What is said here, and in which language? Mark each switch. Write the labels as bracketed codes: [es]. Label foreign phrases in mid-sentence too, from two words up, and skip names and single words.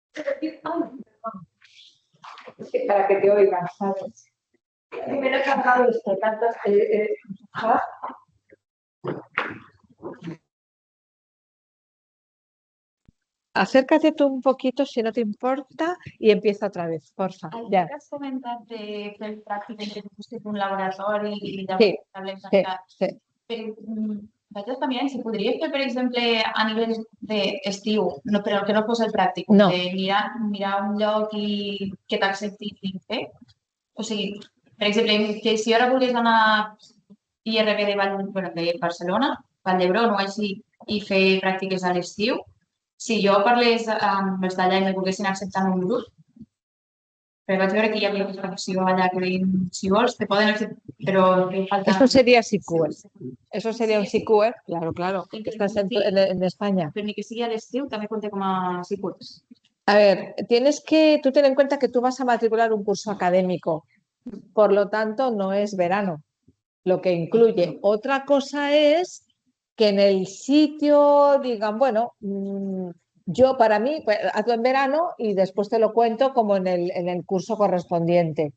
[es] Para que te oigan, ¿sabes? Me lo he cargado esto, tanto. Acércate tú un poquito, si no te importa, y empieza otra vez, porfa. [ca] Ja. Has comentat de fer el pràctic entre un laboratori i de Sí. Però vaig estar mirant si podria fer, per exemple, a nivell d'estiu, però que no fos el pràctic, No. mirar un lloc i que t'accepti fer. O sigui, per exemple, que si ara volgués anar a IRB de Barcelona, Vall d'Hebron o així, i fer pràctiques a l'estiu, si jo parlés amb els d'allà i me volguessin acceptar en un grup, però vaig veure que hi havia una opció allà que deien, si vols, te poden acceptar, però falta... [es] Eso sería SICUE. Eso sería un SICUE, claro, que estás en España. [ca] Però ni que sigui a l'estiu també compta com a SICUE. [es] A ver, tú ten en cuenta que tú vas a matricular un curso académico, por lo tanto no es verano, lo que incluye. Otra cosa es que en el sitio digan, bueno, yo para mí, pues, hazlo en verano y después te lo cuento como en el curso correspondiente.